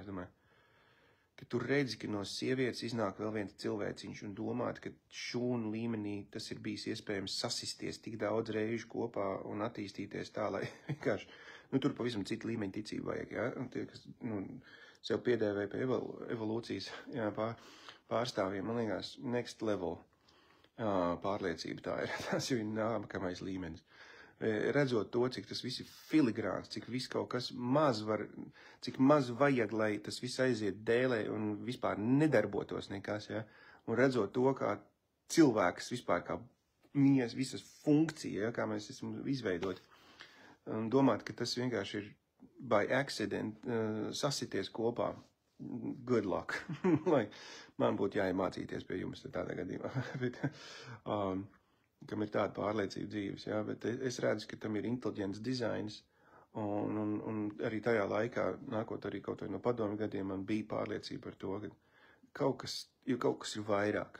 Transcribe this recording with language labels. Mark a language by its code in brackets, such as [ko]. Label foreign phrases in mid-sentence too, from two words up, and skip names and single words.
[lv] Es domāju, ka tu redzi, ka no sievietes iznāk vēl viens cilvēciņš un domāt, ka šūnu līmenī tas ir bijis iespējams sasisties tik daudz reižu kopā un attīstīties tā, lai vienkārši, tur pavisam citu līmeņu ticību vajag, ja? Un tie, kas, sev piedēvēja pie evolūcijas pārstāvjiem, man liekas, [en] next level [lv] pārliecība tā ir. Tas jau ir nākamais līmenis. Redzot to, cik tas viss ir filigrāns, cik viss kaut kas cik maz vajag, lai tas viss aiziet dēlē un vispār nedarbotos nekas, ja? Un redzot to, kā cilvēks vispār, kā viņas visas funkcija, ja? Kā mēs esam izveidoti, un domāt, ka tas vienkārši ir [en] by accident [lv] sasities kopā. [en] Good luck. [lv] Lai man būtu jāiemācīties pie jums tādā gadījumā. Bet, kam ir tāda pārliecība dzīves, jā, bet es redzu, ka tam ir inteliģents dizains, un arī tajā laikā, nākot arī kaut vai no padomju gadiem, man bija pārliecība par to, ka kaut kas ir vairāk.